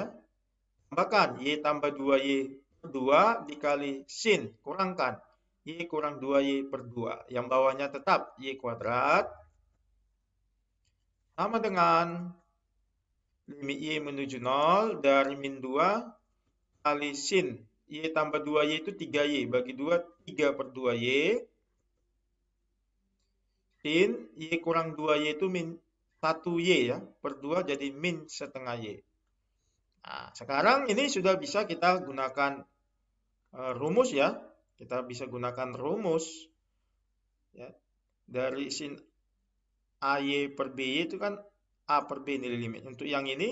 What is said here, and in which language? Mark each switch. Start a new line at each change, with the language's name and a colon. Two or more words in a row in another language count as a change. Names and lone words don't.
Indonesian: Tambahkan Y tambah 2Y per 2 dikali sin, kurangkan Y kurang 2Y per 2. Yang bawahnya tetap Y kuadrat sama dengan limit Y menuju 0 dari min 2 kali sin Y tambah 2Y itu 3Y bagi 2, 3 per 2Y. Sin Y kurang 2Y itu min 1Y ya, per 2 jadi min setengah Y. Nah, sekarang ini sudah bisa kita gunakan rumus ya. Kita bisa gunakan rumus ya. Dari sin AY per BY itu kan A per B nilai limit.